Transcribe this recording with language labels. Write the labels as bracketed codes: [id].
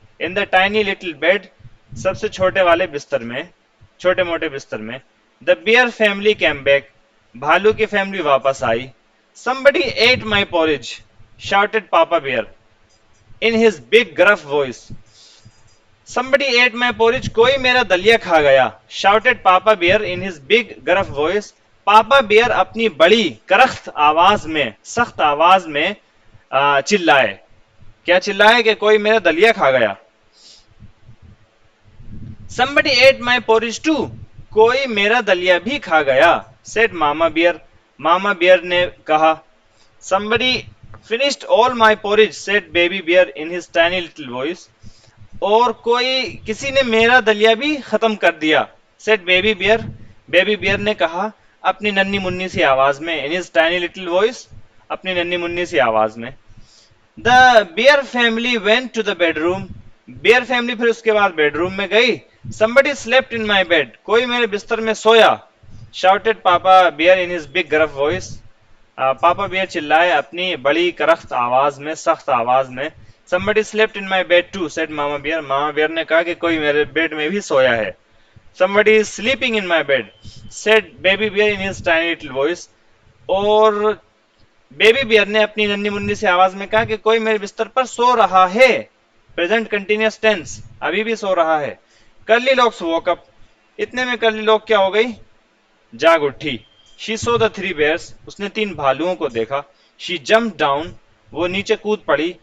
[en] in the tiny little bed, [ur] سب سے چھوٹے والے بستر میں، چھوٹے موٹے بستر میں. [en] the bear family came back, [ur] بھالو کی فیملی واپس آئی. [en] Somebody ate my porridge, shouted Papa Bear in his big gruff voice. Somebody ate my porridge, [ur] کوئی میرا دلیا کھا گیا. [en] Shouted Papa Bear in his big gruff voice. [ur] Papa beer اپنی بڑی کرخت آواز میں، سخت آواز میں چلائے. کیا چلائے؟ کہ کوئی میرا دلیا کھا گیا. [en] Somebody ate my porridge too, [ur] کوئی میرا دلیا بھی کھا گیا. [en] Said Mama Bear, [ur] ماما بیئر نے کہا. [en] Somebody finished all my porridge, said baby bear in his tiny little voice. [ur] اور کسی نے میرا دلیا بھی ختم کر دیا. [en] said baby bear, [ur] baby bear نے کہا اپنی ننھی منی سی آواز میں. [en] in his tiny little voice، [ur] اپنی ننھی منی سی آواز میں. [en] The bear family went to the bedroom. [ur] Beer family پھر اس کے بعد بیڈ روم میں گئی. [en] Somebody slept in my bed، [ur] کوئی میرے بستر میں سویا. [en] Shouted Papa Bear in his big gruff voice. [ur] Papa beer چلائے اپنی بڑی کرخت آواز میں، سخت آواز میں. [en] Somebody slept in my bed too, said Mama Bear. [ur] Mama beer نے کہا کہ کوئی میرے بیڈ میں بھی سویا ہے. [en] Somebody is sleeping in my bed, said Baby Bear in his tiny little voice. [ur] اور بیبی بیئر نے اپنی ننھی منی سے آواز میں کہا کہ کوئی میرے بستر پر سو رہا ہے. پریزنٹ کنٹینیوس ٹینس، ابھی بھی سو رہا ہے. کرلی لاکس [en] woke up، [ur] اتنے میں کرلی لاک کیا ہو گئی؟ جاگ اٹھی. [en] She saw the 3 bears، [ur] اس نے 3 بھالوؤں کو دیکھا. [en] She jumped down، [ur] وہ نیچے کود پڑی.